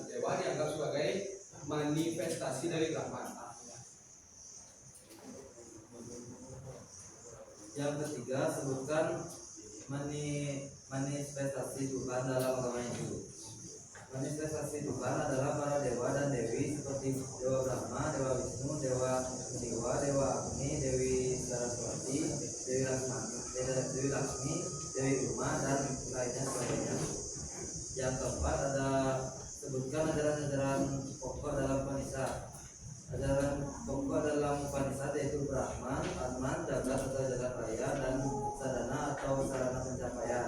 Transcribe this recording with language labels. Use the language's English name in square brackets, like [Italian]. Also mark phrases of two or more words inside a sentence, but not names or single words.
[Indonesian] Dewa dianggap sebagai manifestasi dari Brahman. Yang ketiga, sebutkan manifestasi Tuhan dalam agama Hindu. Manifestasi Tuhan adalah para dewa dan dewi seperti Dewa Brahma, Dewa Wisnu, Dewa Siwa, Dewa Agni, Dewi Saraswati, Dewi Laksmi, Dewi Uma, dan lainnya sebagainya. Yang keempat, ada sebutkan ajaran-ajaran pokok dalam Upanishad. Ajaran pokok dalam Upanishad yaitu Brahman, Atman, Jagat atau jagat raya, dan Sadhana atau sarana pencapaian.